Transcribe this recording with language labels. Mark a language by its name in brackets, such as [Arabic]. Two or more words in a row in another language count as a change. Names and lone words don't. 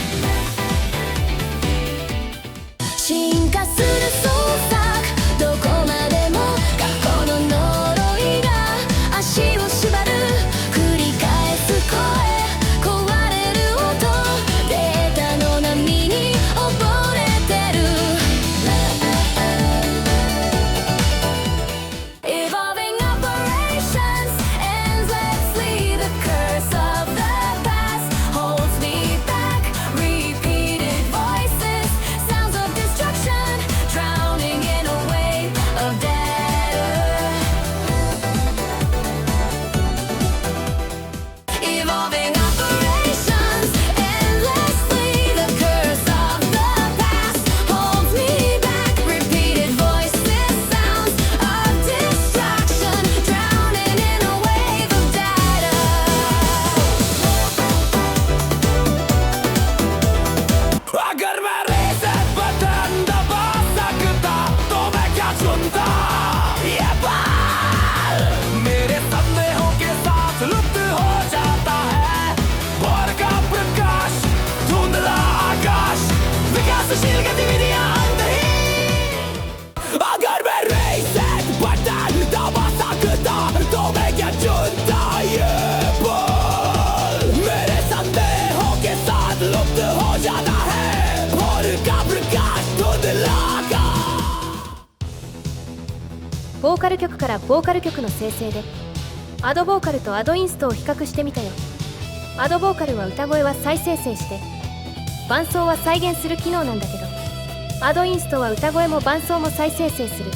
[Japanese] 進化する創作、どこまでも過去の呪いが足を縛る、繰り返す声、壊れる音、データの波に溺れてる。 [English] Evolving operations, endlessly the curse of the past holds me back. Repeated voices, sounds of destruction, drowning in a wave of data. Evolving operations, endlessly the curse of the past holds me back. Repeated voices, sounds of destruction, drowning in a wave of data. [Hindi] अगर मैं reset बटन दबा सकता तो मैं क्या चुनता? ये बाल मेरे संदेहों के साथ लुप्त हो जाता है। भोर का प्रकाश, धुंधला आकाश, विकासशील गतिविधियां अंतहीन। अगर मैं reset बटन दबा सकता तो मैं क्या चुनता? ये बाल मेरे संदेहों के साथ लुप्त हो जाता है। भोर का प्रकाश, धुंधला आकाश। [Japanese] ボーカル曲からボーカル曲の生成でアドボーカルとアドインストを比較してみたよ。アドボーカルは歌声は再生成して伴奏は再現する機能なんだけど、アドインストは歌声も伴奏も再生成する。